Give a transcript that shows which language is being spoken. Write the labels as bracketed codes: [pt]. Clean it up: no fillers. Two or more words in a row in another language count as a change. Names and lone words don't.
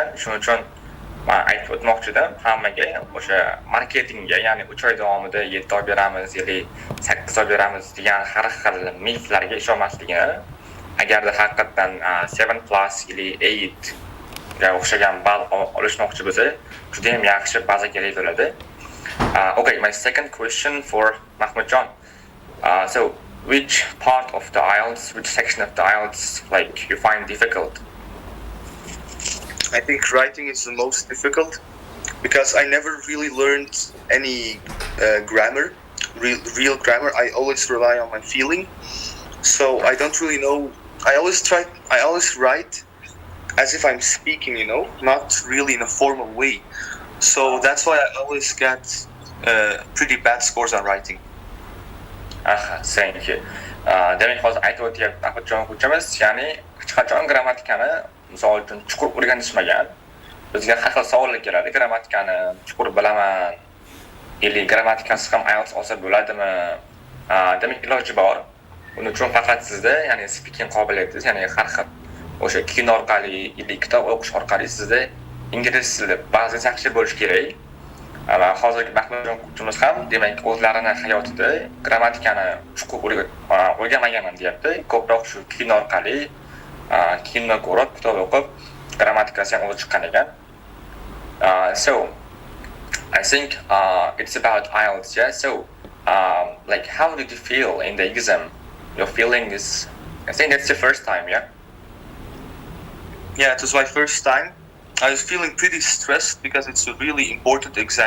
[uz] Shuning uchun men aytib o'tmoqchi edim hammaga o'sha marketingga, ya'ni 3 oy davomida 7 oy beramiz yoki 8 oy beramiz degan har xil miflarga ishonmasligini. Agarda haqiqatan 7+ yoki 8 ga o'xshagan ball olishmoqchi bo'lsa, juda ham yaxshi baza kerak bo'ladi. [en] Okay, my second question for Makhmudjon. So which part of the IELTS, which section of the IELTS, like you find difficult? I think writing is the most difficult because I never really learned any grammar, real grammar. I always rely on my feeling, so I don't really know. I always write as if I'm speaking, you know, not really in a formal way. So that's why I always get pretty bad scores on writing. Thank you. [uz] Demak, hozir aytib o'tyapti Makhmudjon o'quvchimiz, ya'ni hech qachon grammatikani misol uchun chuqur o'rganishmagan. Bizga har xil savollar keladi, grammatikani chuqur bilaman, yoki grammatikasiz ham IELTS olsa bo'ladimi? Demak, iloji bor. Uning uchun faqat sizda, ya'ni speaking qobiliyatingiz, ya'ni har xil o'sha kino orqali yoki kitob o'qish orqali sizda ingliz tili ba'zan yaxshi bo'lish kerak. Va hozirgi Makhmudjon o'quvchimiz ham demak o'zlarini hayotida grammatikani chuqur o'rganmaganman deyapti. Ko'proq shu kino orqali kino ko'rib, kitob o'qib, grammatikasi ham o'zi chiqqan ekan. [en] So I think it's about IELTS, yeah. So like how did you feel in the exam? Your feeling is, I think that's the first time, yeah? Yeah, it was my first time. I was feeling pretty stressed because it's a really important exam.